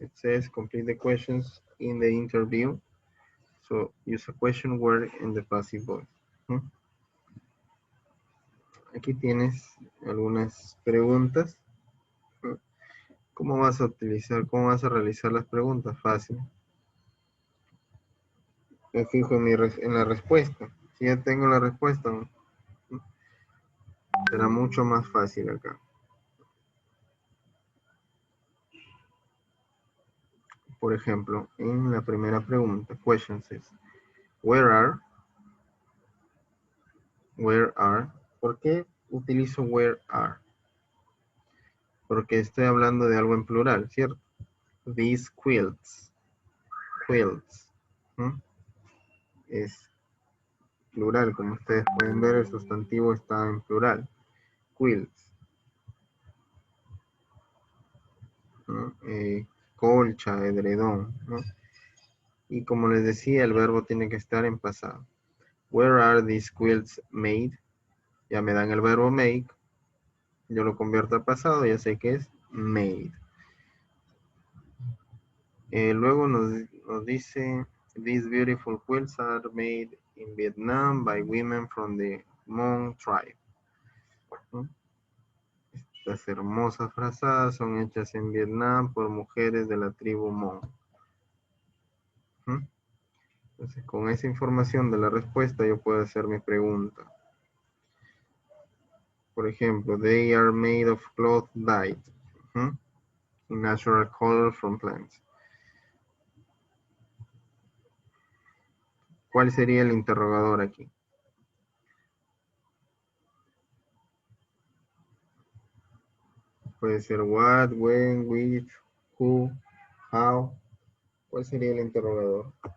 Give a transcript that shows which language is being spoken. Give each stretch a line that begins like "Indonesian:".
English: It says complete the questions in the interview. So use a question word in the passive voice.
Spanish: ¿No? Aquí tienes algunas preguntas. ¿No? ¿Cómo vas a utilizar, cómo vas a realizar las preguntas? Fácil. Me fijo en la respuesta. Si ya tengo la respuesta, ¿no? Será mucho más fácil acá. Por ejemplo, en la primera pregunta,
English: question says, where are?
Spanish: ¿Por qué utilizo
English: where are?
Spanish: Porque estoy hablando de algo en plural, ¿cierto?
English: These quilts. Quilts. ¿No?
Spanish: Es plural, como ustedes pueden ver, el sustantivo está en plural. Quilts. ¿No? Colcha, edredón, ¿no? Y como les decía, el verbo tiene que estar en pasado.
English: Where are these quilts made?
Spanish: Ya me dan el verbo make. Yo lo convierto a pasado, ya sé que es made. Luego nos dice,
English: these beautiful quilts are made in Vietnam by women from the Hmong tribe.
Spanish: ¿No? Estas hermosas frazadas son hechas en Vietnam por mujeres de la tribu Hmong. ¿No? Entonces, con esa información de la respuesta, yo puedo hacer mi pregunta. Por ejemplo,
English: they are made of cloth dyed in natural color from plants.
Spanish: ¿Cuál sería el interrogador aquí? Puede ser
English: what, when, which, who, how.
Spanish: ¿Cuál sería el interrogador?